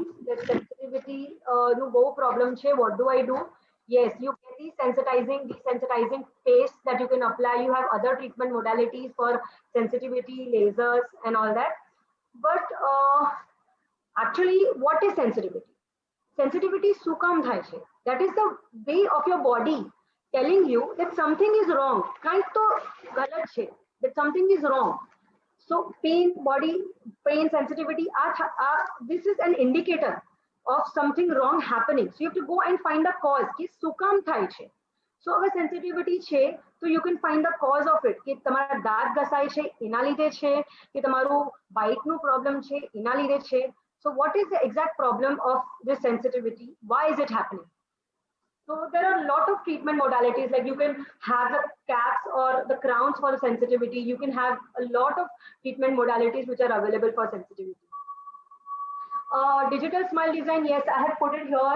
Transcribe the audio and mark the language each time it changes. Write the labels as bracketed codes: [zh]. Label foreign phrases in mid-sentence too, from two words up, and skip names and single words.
[en] That sensitivity, no go [gu] problem che. [en] What do I do? Yes, you get desensitizing paste that you can apply. You have other treatment modalities for sensitivity, lasers, and all that. But actually, what is sensitivity? [gu] Sensitivity શું કામ થાય છે? [en] That is the way of your body telling you that something is wrong. Kind [gu] તો ગલત છે, [en] that something is wrong. So pain, body pain, sensitivity, this is an indicator of something wrong happening. So you have to go and find the cause. [gu] Ki શું કામ થાય છે? So અગર sensitivity છે, [en] so you can find the cause of it. [gu] કે તમારા દાંત ઘસાય છે એના લીધે છે, કે તમારું bite નું problem છે એના લીધે છે. [en] So what is the exact problem of this sensitivity? Why is it happening? So there are a lot of treatment modalities, like you can have the caps or the crowns for the sensitivity. You can have a lot of treatment modalities which are available for sensitivity. Digital smile design, yes, I have put it here.